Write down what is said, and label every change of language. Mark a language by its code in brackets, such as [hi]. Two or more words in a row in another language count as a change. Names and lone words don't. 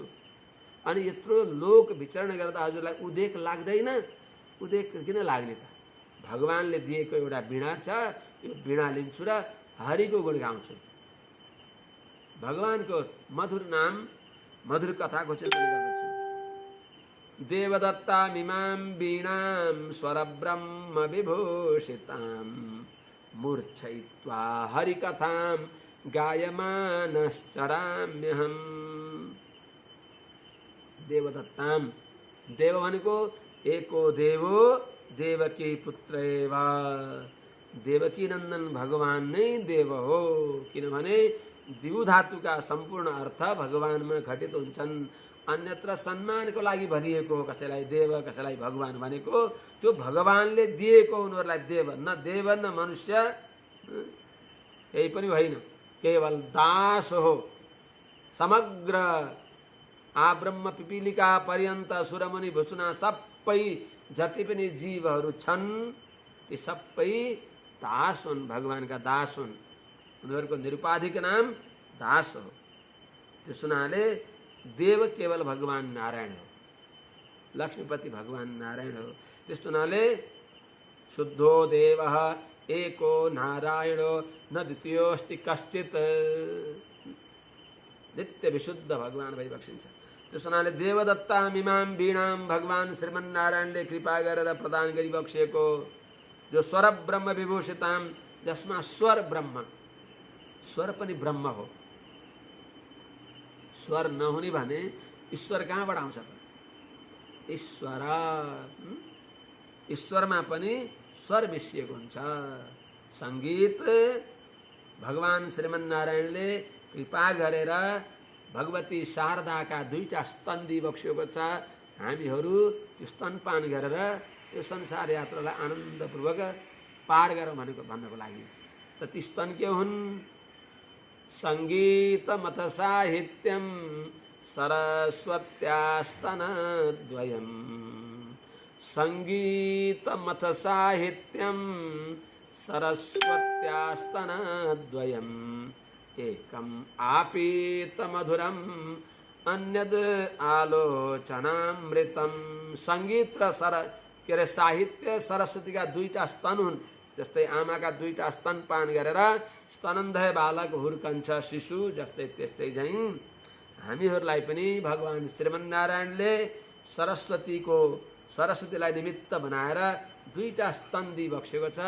[ne] अनि यत्रो लोक विचरण गर्दा हजुरलाई उदेक लाग्दैन? उदेक किन लाग्ने त? भगवानले दिएको एउटा वीणा छ, यो वीणा लिन्छु र हरिको गुण गाउँछु, भगवानको मधुर नाम मधुर कथाको चिन्तन गर्दछु। [sa] देवदत्ता मिमां वीणां स्वरब्रह्म विभूषितां मूर्छयित्वा हरिकथां गायमानश्चराम्यहम्। [ne] देवदत्तां, देव भनेको [sa] एको देवो देवकी पुत्र एव, [ne] देवकी नंदन भगवान नै देव हो, किनभने दिवु धातुका सम्पूर्ण अर्थ भगवानमा घटित हुन्छन्। अन्यत्र सम्मानको लागि भनिएको हो, कसैलाई देव कसैलाई भगवान भनेको त्यो भगवानले दिएको उनीहरूलाई देव, न देव न मनुष्य, यही पनि होइन, केवल दास हो। समग्र [sa] आब्रह्म पिपीलिका पर्यन्त [ne] सुरमुनि भुसुना सबै जति पनि जीवहरू छन् ती सबै दास हुन्, भगवानका दास हुन्। उनीहरूको निरुपाधिक नाम दास हो। त्यस हुनाले देव केवल भगवान नारायण हो, लक्ष्मीपति भगवान नारायण हो। त्यस हुनाले [sa] शुद्धो देवः एको नारायणो न द्वितीयोऽस्ति कश्चित्, [ne] नित्य विशुद्ध भगवान भइबक्सिन्छ। त्यस हुनाले [sa] देवदत्ताम् इमां वीणां [ne] भगवान श्रीमन्नारायणले कृपा गरेर प्रदान गरिबक्सेको जो [sa] स्वर ब्रह्म विभूषिताम, [ne] जसमा स्वर ब्रह्म, स्वर पनि ब्रह्म हो। स्वर नहुने भने ईश्वर कहाँबाट आउँछ त? ईश्वर, ईश्वरमा पनि स्वर मिसिएको हुन्छ। संगीत भगवान श्रीमन्नारायणले कृपा गरेर भगवती शारदाका दुईटा स्तन दिइबक्सेको छ। हामीहरू त्यो स्तनपान गरेर यो संसार यात्रालाई आनन्दपूर्वक पार गरौँ भनेको भन्नको लागि। त ती स्तन के हुन्? [sa] सङ्गीतमथ साहित्यं सरस्वत्यास्तनद्वयम्, सङ्गीतमथ साहित्यं सरस्वत्यास्तनद्वयम्, एकम् आपीतमधुरम् अन्यद् आलोचनामृतं। [ne] सङ्गीत र के अरे साहित्य सरस्वतीका दुईटा स्तन हुन्। जस्तै आमाका दुईटा स्तनपान गरेर स्तनन्धय बालक हुर्कन्छ शिशु, जस्तै त्यस्तै झैँ हामीहरूलाई पनि भगवान श्रीमन्नारायणले सरस्वतीलाई निमित्त बनाएर दुईटा स्तन दिइबक्सेको छ।